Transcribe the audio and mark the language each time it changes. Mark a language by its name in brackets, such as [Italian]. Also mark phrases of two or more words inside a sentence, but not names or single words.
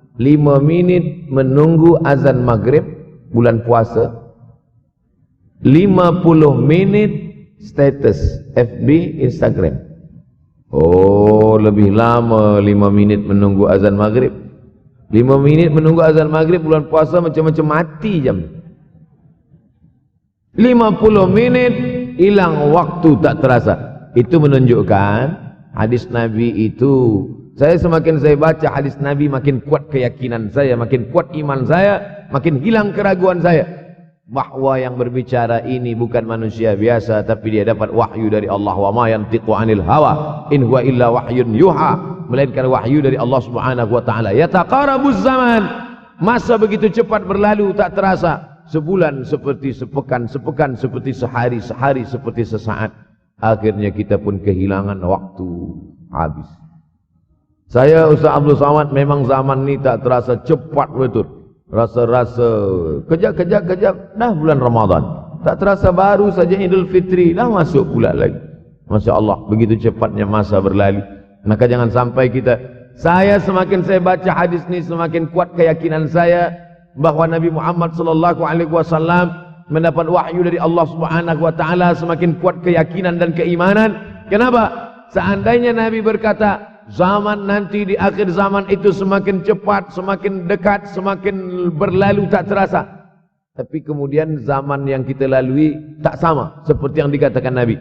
[Malay] 5 minit menunggu azan maghrib bulan puasa, 50 minit status FB, Instagram. Oh, lebih lama 5 minit menunggu azan maghrib. 5 minit menunggu azan maghrib bulan puasa macam-macam mati jam. 50 menit hilang waktu tak terasa. Itu menunjukkan hadis Nabi itu, semakin saya baca hadis Nabi makin kuat keyakinan saya, makin kuat iman saya, makin hilang keraguan saya bahwa yang berbicara ini bukan manusia biasa, tapi dia dapat wahyu dari Allah. [Arabic] وما ينطق عن الهوى إن هو إلا وحي يوحى, [Malay] melainkan wahyu dari Allah [Arabic] سبحانه وتعالى. يتقارب الزمان, [Malay] masa begitu cepat berlalu tak terasa. Sebulan seperti sepekan, sepekan seperti sehari, sehari seperti sesaat. Akhirnya kita pun kehilangan waktu, habis. Saya Ustaz Abdul Samad, memang zaman ni tak terasa cepat betul. Rasa-rasa kejap-kejap dah bulan Ramadan. Tak terasa baru saja Idul Fitri dah masuk pula lagi. [Arabic] ما شاء الله, [Malay] begitu cepatnya masa berlalu. Maka jangan sampai kita, semakin saya baca hadis ni semakin kuat keyakinan saya bahwa Nabi Muhammad [Arabic] صلى الله عليه وسلم [Malay] mendapat wahyu dari Allah [Arabic] سبحانه وتعالى. [Malay] Semakin kuat keyakinan dan keimanan. Kenapa? Seandainya Nabi berkata zaman nanti di akhir zaman itu semakin cepat, semakin dekat, semakin berlalu tak terasa, tapi kemudian zaman yang kita lalui tak sama seperti yang dikatakan Nabi.